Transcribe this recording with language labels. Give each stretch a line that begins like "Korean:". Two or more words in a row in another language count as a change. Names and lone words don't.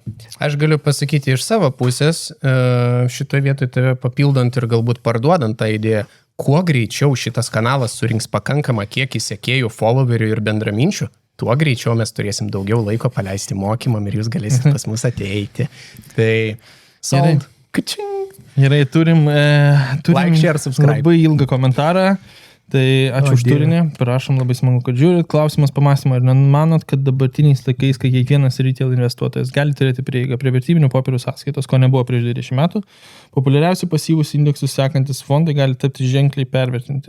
Lithuanian: Aš galiu pasakyti iš savo pusės, šitoje vietoje tave papildant ir galbūt parduodant tą idėją, kuo greičiau šitas kanalas surinks pakankamą kiekį sekėjų, followerių ir bendraminčių, tuo greičiau mes turėsim daugiau laiko paleisti mokymam ir jūs galėsit pas mus ateiti. Tai sold. Gerai, turim
English: like, share, subscribe.
Lithuanian: Labai ilgą komentarą. Tai ačiū už turinį, prašom, labai smagu, kad žiūrit. Klausimas pamąstymą, ar nemanot, kad dabartiniais laikais, kai kiekvienas retail investuotojas gali turėti prieigą prie vertybinių popierių sąskaitos, ko nebuvo prieš 20 metų, populiariausi pasyvūs indeksus sekantis fondai gali tapti ženkliai pervertinti.